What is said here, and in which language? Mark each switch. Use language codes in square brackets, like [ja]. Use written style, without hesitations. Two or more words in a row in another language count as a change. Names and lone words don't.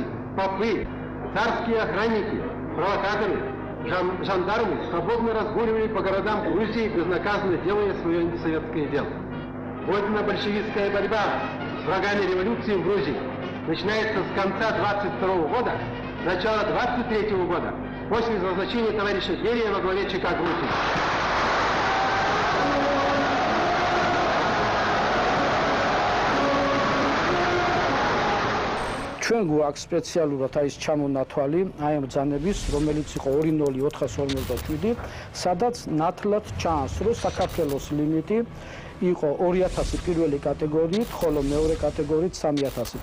[ru] попы, царские охранники, провокаторы, жандармы свободно разгуливали по городам Грузии, безнаказанно делая свое антисоветское дело. Вольно-большевистская борьба с врагами революции в Грузии начинается с конца 22 года, начала 23 года, после назначения товарища Берия во главе ЧК Грузии. [ka] ჩვენ გვაქვს სპეციალურად ის ჩამონათვალი აი ამ ბრძანების, რომელიც იყო 20457, სადაც ნათლად ჩანს, რომ საქართველოს ლიმიტი იყო 2000 პირველი კატეგორიით, ხოლო მეორე კატეგორიით 3000.